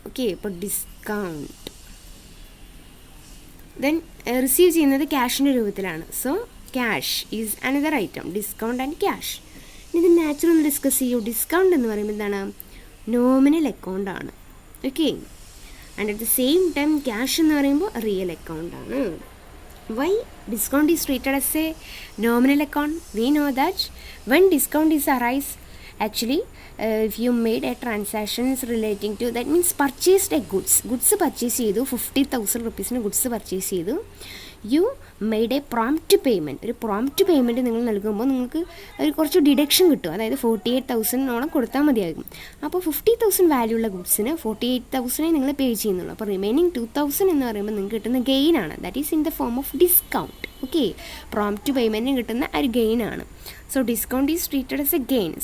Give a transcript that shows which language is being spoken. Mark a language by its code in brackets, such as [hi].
[ml] Okay, അപ്പോൾ discount then receive ചെയ്യുന്നത് ക്യാഷിൻ്റെ രൂപത്തിലാണ്. So [en] Cash is another item. Discount and cash. [ml] ഇത് നാച്ചുറൽ ഒന്ന് ഡിസ്കസ് ചെയ്യൂ. ഡിസ്കൗണ്ട് എന്ന് പറയുമ്പോൾ എന്താണ്? നോമിനൽ അക്കൗണ്ട് ആണ്. Okay. [en] and at the same time [ml] cash എന്ന് പറയുമ്പോൾ റിയൽ അക്കൗണ്ട് ആണ്. [en] Why discount is treated as a nominal account? We know that when discount is arise, actually if you made a transactions relating to, that means purchased a goods purchase ചെയ്തു, 50,000 rupees goods purchase ചെയ്തു, you made a prompt payment. [ml] ഒരു prompt payment നിങ്ങൾ നൽകുമ്പോൾ നിങ്ങൾക്ക് ഒരു കുറച്ച് deduction കിട്ടും. അതായത് 48,000 കൊടുത്താൽ മതിയാകും. അപ്പോൾ 50,000 വാല്യൂ ഉള്ള ഗുഡ്സിന് 48,000 നിങ്ങൾ പേ ചെയ്യുന്നുള്ളൂ. അപ്പോൾ റിമൈനിങ് 2,000 എന്ന് പറയുമ്പോൾ നിങ്ങൾക്ക് കിട്ടുന്ന ഗെയിൻ ആണ്. [en] That is in the form of discount. [ml] Okay. Prompt പേയ്മെൻറ്റിന് കിട്ടുന്ന ഒരു ഗെയിൻ ആണ്. [en] So discount is treated as a gain.